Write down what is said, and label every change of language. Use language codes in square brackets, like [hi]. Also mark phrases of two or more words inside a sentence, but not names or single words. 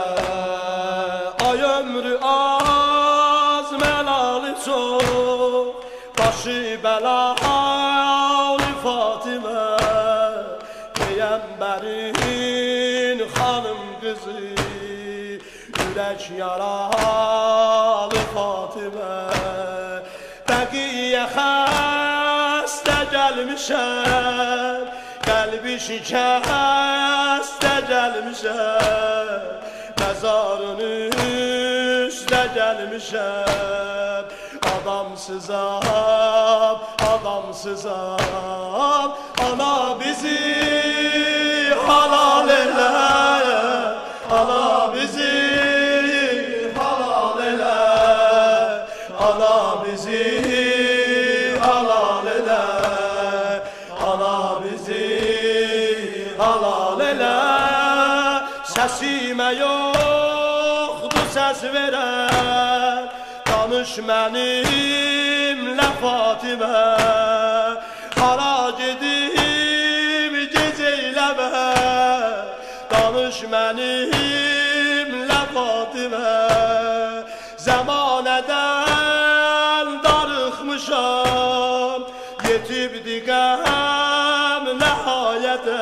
[tr] Ay ömrü az melalı çok, başı belalı Fatime, Peygamberin hanım kızı, yürek yaralı Fatime. [az] Beqiye xəstə gəlmişəm, qəlbi şikəstə gəlmişəm, məzarın üstə gəlmişəm. Adamsızam, adamsızam. [tr] Ana bizi halal eyle. Ana bizi halal eyle. Ana bizi halal eyle. Ana bizi halal eyle. Sesime yoktu ses veren, [az] danış mənimlə Fatimə. Hara gedim gecəyləmə, danış mənimlə Fatimə. Zəmanədən darıxmışam, yetibdi qəm nəhayətə.